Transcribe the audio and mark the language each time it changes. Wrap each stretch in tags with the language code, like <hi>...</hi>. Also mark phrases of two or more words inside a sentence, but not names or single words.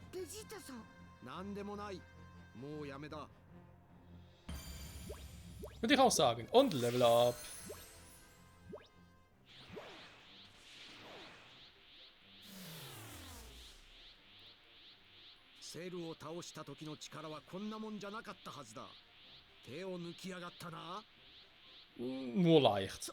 <ja>ジータさん。なんでもない。もうやめだ。</ja> <de>Würde ich auch sagen. Und Level Up.</de> <ja>セルを倒した時の力はこんなもんじゃなかったはずだ。手を抜きやがったな。</ja> <de>Nur leicht.</de>